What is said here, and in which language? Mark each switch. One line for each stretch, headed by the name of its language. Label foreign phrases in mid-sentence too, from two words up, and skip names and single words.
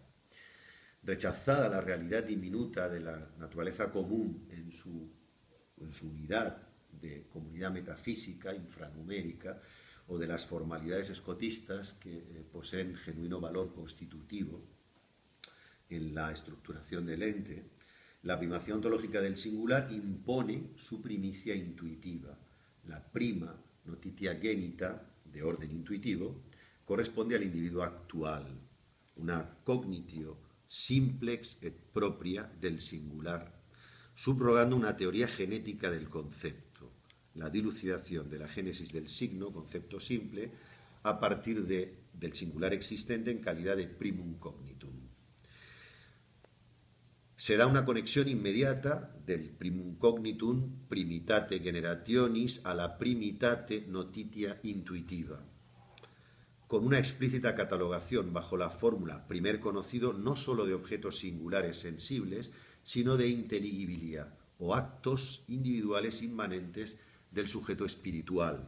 Spanish: Rechazada la realidad diminuta de la naturaleza común en su unidad de comunidad metafísica, infranumérica, o de las formalidades escotistas que poseen genuino valor constitutivo en la estructuración del ente, la primacía ontológica del singular impone su primicia intuitiva. La
Latin: prima notitia genita,
Spanish: de orden intuitivo, corresponde al individuo actual, una
Latin: cognitio simplex et propria
Spanish: del singular, subrogando una teoría genética del concepto, la dilucidación de la génesis del signo, concepto simple, a partir del singular existente en calidad de
Latin: primum cognitum.
Spanish: Se da una conexión inmediata del
Latin: primum cognitum primitate generationis
Spanish: a la
Latin: primitate notitia intuitiva,
Spanish: con una explícita catalogación bajo la fórmula primer conocido no sólo de objetos singulares sensibles, sino de inteligibilidad o actos individuales inmanentes del sujeto espiritual.